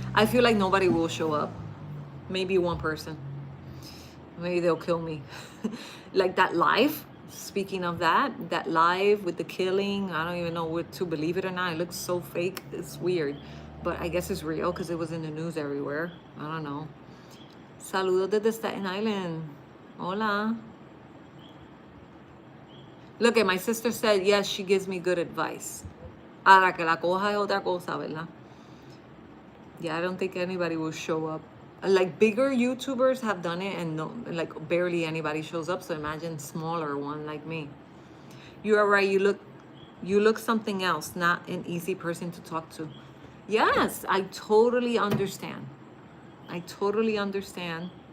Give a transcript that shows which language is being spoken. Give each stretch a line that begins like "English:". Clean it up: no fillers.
English: I feel like nobody will show up. Maybe one person. Maybe they'll kill me. Like that live, speaking of that live with the killing, I don't even know what to believe it or not. It looks so fake. It's weird. But I guess it's real because it was in the news everywhere. I don't know.
Spanish: Saludos desde Staten Island. Hola.
English: Look, at my sister said, yes, she gives me good advice.
Spanish: Ahora que la coja es otra cosa, ¿verdad?
English: Yeah, I don't think anybody will show up. Like bigger YouTubers have done it, and no, like barely anybody shows up. So imagine smaller one like me. You are right. You look something else, not an easy person to talk to. Yes, I totally understand. I totally understand.